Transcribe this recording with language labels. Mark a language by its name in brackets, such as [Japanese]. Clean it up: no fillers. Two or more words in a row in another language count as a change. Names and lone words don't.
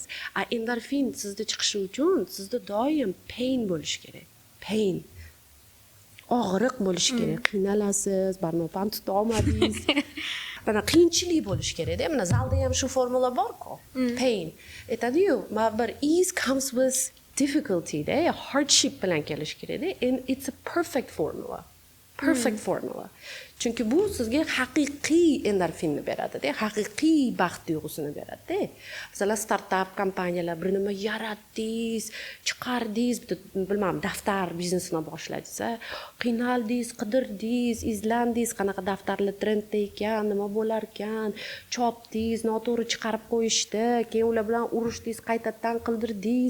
[Uzbek] Endorfin sizda chiqishi uchun sizda doim pain bo'lishi kerak. Pain. Og'riq bo'lishi kerak, qiynalasiz, barmoqdan tuta olmadingiz. Mana qiyinchilik bo'lishi kerak-da. Mana zalda ham shu formula bor-ku. Pain. Aytadi-yu, bir [English] ease comes with difficulty- [Uzbek] da, hardship bilan kelish kerak-da. [English] And it's a perfect formula. Perfect formula. [Uzbek] Chunki bu sizga haqiqiy endorfinni beradi-da, haqiqiy baxt tuyg'usini beradi-da. Masalan, startup kompaniyalar bir nima yaratdingiz, chiqardingiz, bilmadim, daftar biznesini boshladingiz, qiynaldingiz, qidirdingiz, izlandingiz, qanaqa daftarlar trendda ekan, nima bo'lar ekan, chopdingiz, noto'g'ri chiqarib qo'yishdi, keyin ular bilan urushdingiz, qaytadan qildirdingiz.